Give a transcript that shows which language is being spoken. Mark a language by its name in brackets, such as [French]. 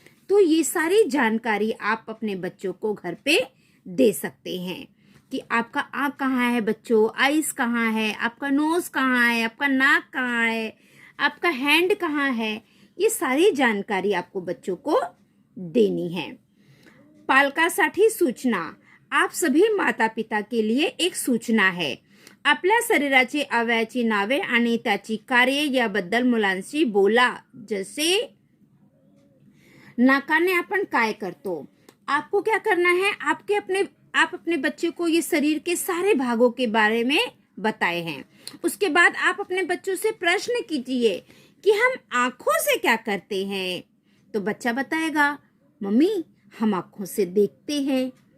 [Hindi] तो ये सारी जानकारी आप अपने बच्चों को घर पे दे सकते हैं कि आपका आँख कहाँ है बच्चों, आइस कहाँ है, आपका नोज कहाँ है, आपका नाक कहाँ है, आपका हैंड कहाँ है। ये सारी जानकारी आपको बच्चों को देनी है। [Marathi] पालकासाठी सूचना, [Hindi] आप सभी माता पिता के लिए एक सूचना है। [Marathi] आपल्या शरीराची अवयवाची नावे आणि त्याची कार्ये याबद्दल मुलांशी बोला। [Hindi] जैसे [Marathi] नाकाने आपण काय करतो, [Hindi] आपको क्या करना है, आप अपने बच्चे को ये शरीर के सारे भागों के बारे में बताए हैं। उसके बाद आप अपने बच्चों से प्रश्न कीजिए कि हम आंखों से क्या करते हैं, तो बच्चा बताएगा मम्मी हम आंखों से देखते हैं।